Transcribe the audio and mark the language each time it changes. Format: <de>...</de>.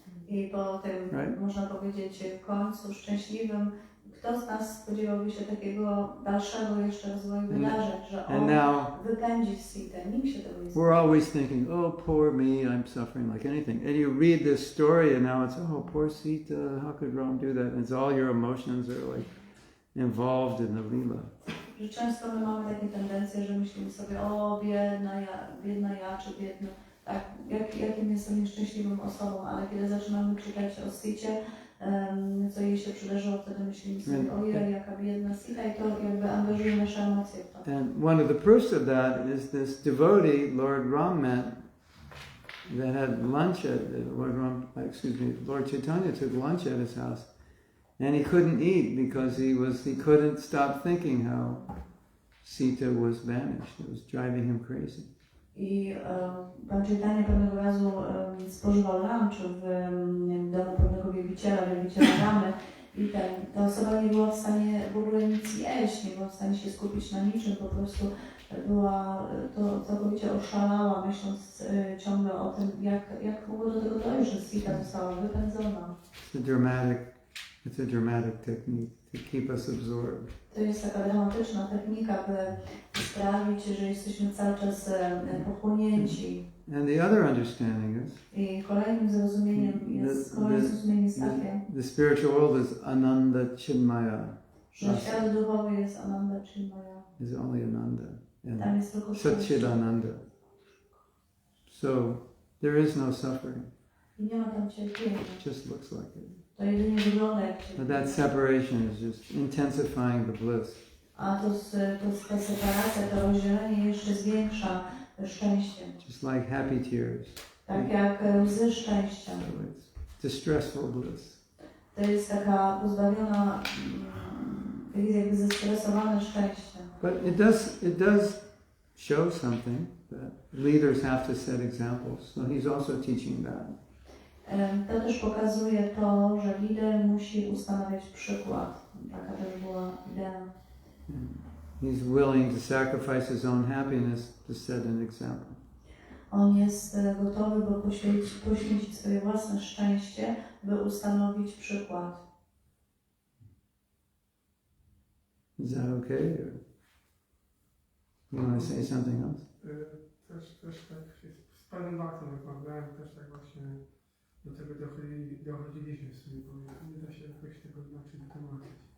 <pl>I po tym, można powiedzieć, w końcu szczęśliwym, kto z nas spodziewałby się takiego dalszego jeszcze rozwoju wydarzeń, że on wypędzi Sitę? Nikt się tego nie spodziewał.</pl> <en>We're always thinking, oh, poor me, I'm suffering like anything. And you read this story and now it's, oh, poor Sita, how could Ram do that? And it's all your emotions are like involved in the lila.</en> <pl>Że często my mamy takie tendencje, że myślimy sobie, o, biedna ja, czy biedny, tak, jakim jestem nieszczęśliwą osobą, ale kiedy zaczynamy czytać o Sicie, co jej się przydarzyło, wtedy myślimy sobie, ojej, jaka biedna Sita, i to jakby angażuje nasze emocje w to.</pl> <en>And one of the proofs of that is this devotee Lord Ram met that had lunch at Lord Chaitanya took lunch at his house. And he couldn't eat because he couldn't stop thinking how Sita was banished. It was driving him crazy.</en> <pl>I Pan Chaitanya pewnego razu spożywał lunch w domu pewnego wielbiciela Ramy i ta osoba nie była w stanie w ogóle nic jeść, nie była w stanie się skupić na niczym, po prostu była to całkowicie oszalała, myśląc ciągle o tym, jak mogło do tego dojść, że Sita została wypędzona.</pl> <en>It's a dramatic technique to keep us absorbed.</en> <pl>To jest taka dramatyczna technika, by sprawić, że jesteśmy cały czas pochłonięci.</pl> <en>And the other understanding is</en> <pl>I kolejnym zrozumieniem jest takie,</pl> <en>the spiritual world is Ananda Chinmaya.</en> <pl>Że świat duchowy jest Ananda Chinmaya.</pl> <en>Is only Ananda.</en> <pl>Tam jest tylko Satchidananda.</pl> <en>So there is no suffering.</en> <pl>I nie ma tam cierpienia.</pl> <en>It just looks like it.</en> <pl>To jedynie wygląda jak cierpienie.</pl> <en>But that separation is just intensifying the bliss.</en> <pl>A ta separacja, to rozdzielenie jeszcze zwiększa szczęście.</pl> <en>Just like happy tears.</en> <pl>Tak jak łzy szczęścia.</pl> <en>So it's distressful bliss.</en> <pl>To jest taka pozbawiona, jakby zestresowane szczęście.</pl> <en>But it does show something that leaders have to set examples. So he's also teaching that.</en> <pl>To też pokazuje to, że lider musi ustanawiać przykład. Taka też była idea.</pl> <en>He's willing to sacrifice his own happiness to set an example.</en> <pl>On jest gotowy, by poświęcić swoje własne szczęście, by ustanowić przykład.</pl> <en>Is that okay? Or you want to say something else?</en> <pl>Też tak jest z Panem Bhaktem rozmawiałem, też tak właśnie do tego dochodziliśmy w sumie, bo nie da się jakoś tego inaczej wytłumaczyć.</pl>